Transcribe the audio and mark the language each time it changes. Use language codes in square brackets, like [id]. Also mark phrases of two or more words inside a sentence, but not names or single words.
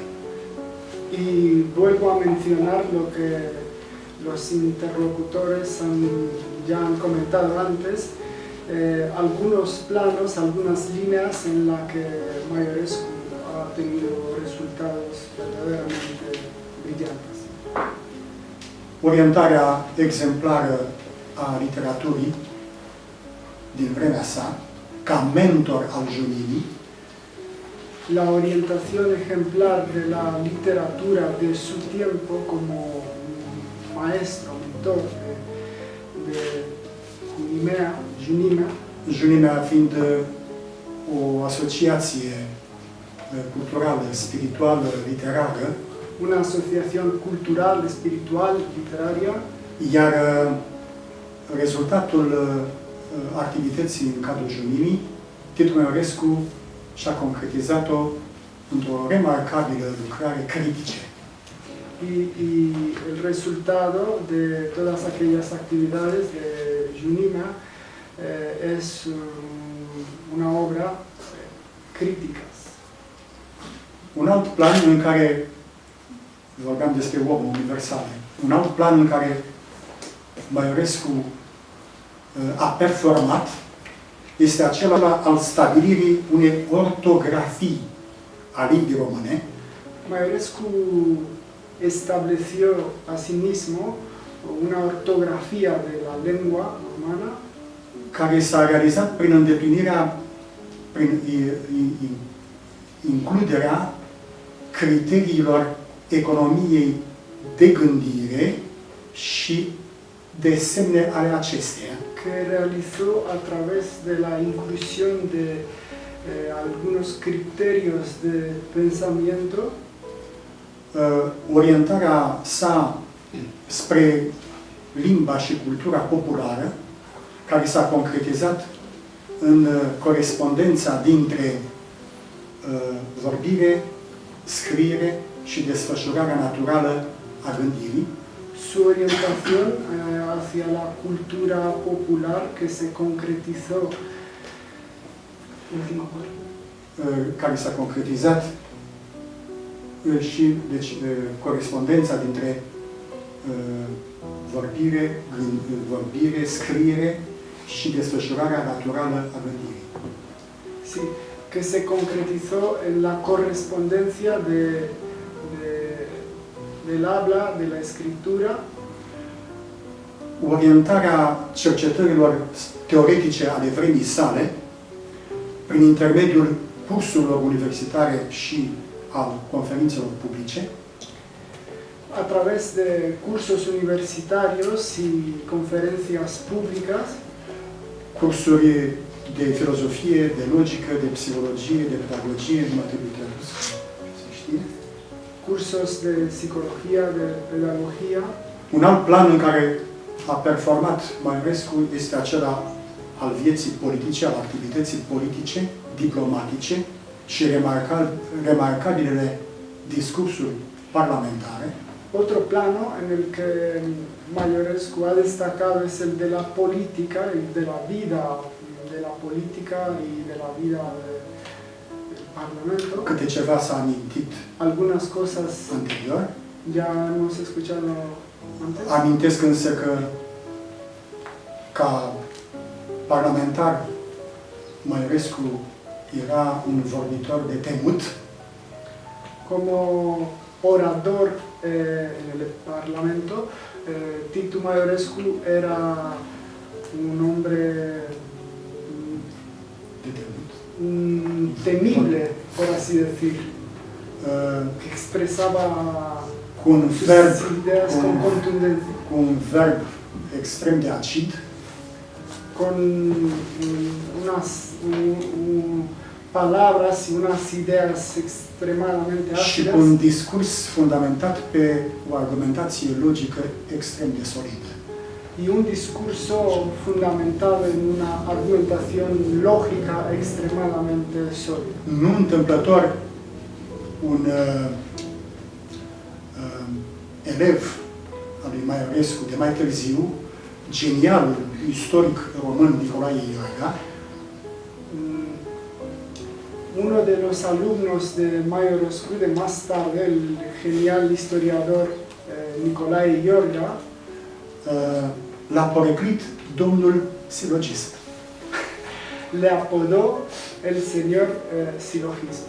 [es] Y vuelvo a mencionar lo que los interlocutores ya han comentado antes, algunos planos, algunas líneas en las que Maiorescu ha tenido resultados verdaderamente brillantes. [ro] Orientarea exemplară a literaturii din vremea sa, ca mentor al Juninii, [es] la orientación ejemplar de la literatura de su tiempo como maestro, mentor de Junimea. [ro] Junimea fiind o asociație culturală, spirituală, literară, [es] una asociación cultural, espiritual, literaria. [ro] Iar rezultatul activității în cadrul Junimii, Titu Maiorescu și-a concretizat-o într-o remarcabilă lucrare critice. [es] Y el resultado de todas aquellas actividades de Junimea es una obra crítica. [ro] Un alt plan în care, vorbeam despre om universale, un alt plan în care Maiorescu a performat este acela al stabilirii unei ortografii a limbii române. [es] Maiorescu estableció asimismo una ortografía de la lengua romana [ro] care s-a realizat prin îndeplinirea, prin includerea criteriilor economiei de gândire și de semne ale acesteia. [es] Que realizó a través de la inclusión de algunos criterios de pensamiento [ro] orientarea sa spre limba și cultura populară, care s-a concretizat în corespondența dintre vorbire, scriere și desfășurarea naturală a gândirii. [es] Su orientación hacia la cultura popular que se concretizó [ro] care s-a concretizat și deci, corespondența dintre vorbire, scriere și desfășurarea naturală a gândirii. [es] Sí, que se concretizó en la correspondencia del habla, de la escritura. [ro] Orientarea cercetărilor teoretice ale vremii sale, prin intermediul cursurilor universitare și al conferințelor publice, [es] a través de cursos universitarios y conferencias públicas, [ro] cursuri de filozofie, de logică, de psihologie, de pedagogie, nu trebuie tradus, se știe. [es] Cursos de psicología, de pedagogía. [ro] Un alt plan în care a performat Maiorescu este acela al vieții politice, al activității politice, diplomatice și remarcabilele discursuri parlamentare. [es] Otro plano en el que Maiorescu ha destacado es el de la política y de la vida de la política y de la vida del Parlamento. [ro] Câte ceva s-a amintit [es] Algunas cosas [ro] anterior. [es] ya hemos escuchado antes. [ro] Amintesc însă că ca parlamentar Maiorescu era un vorbitor de temut. [es] Como orador en el Parlamento, Titu Maiorescu era un hombre temible, por así decir, que expresaba sus ideas con contundencia. [ro] Cu un verb extrem de acid, [es] con palabras y unas ideas extremadamente și ácidas. [ro] cu un discurs fundamentat pe o argumentație logică extrem de solidă. [es] Y un discurso fundamentado en una argumentación lógica extremadamente sólida. [ro] Nu întâmplător, un elev al lui Maiorescu de mai târziu, genialul istoric român Nicolae Iorga, [es] uno de los alumnos de Maiorescu, de más tarde, el genial historiador Nicolae Iorga, [ro] l-a poreclit domnul silogist. [es] le apodó el señor silogismo.